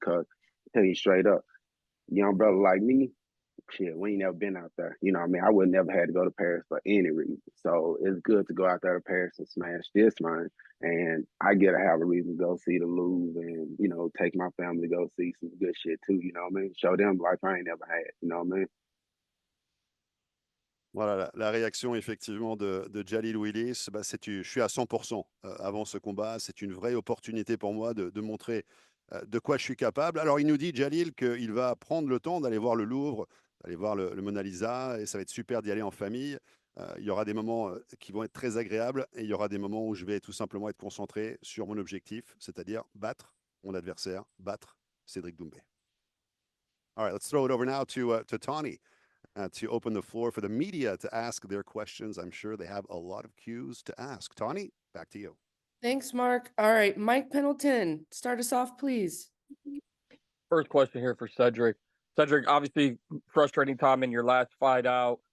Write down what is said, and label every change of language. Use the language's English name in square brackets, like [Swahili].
[English] Cause I tell you straight up, young brother like me, shit, we ain't never been out there. You know what I mean? I would never had to go to Paris for any reason. So it's good to go out there to Paris and smash this, man. And I get to have a reason to go see the Louvre and, take my family to go see some good shit too, you know what I mean? Show them life I ain't never had, you know what I mean? [French] Voilà, la réaction effectivement de Jalil Willis, je suis à 100% avant ce combat. C'est une vraie opportunité pour moi de montrer de quoi je suis capable. Alors, il nous dit, Jalil, qu'il va prendre le temps d'aller voir le Louvre, d'aller voir le Mona Lisa, et ça va être super d'y aller en famille. Il y aura des moments qui vont être très agréables, et il y aura des moments où je vais tout simplement être concentré sur mon objectif, c'est-à-dire battre mon adversaire, battre Cedric Doumbe. [English] All right, let's throw it over now to Tawny to open the floor for the media to ask their questions. I'm sure they have a lot of cues to ask. Tawny, back to you. Thanks, Mark. All right, Mike Pendleton, start us off, please. First question here for Cedric. Cedric, obviously frustrating time in your last fight out.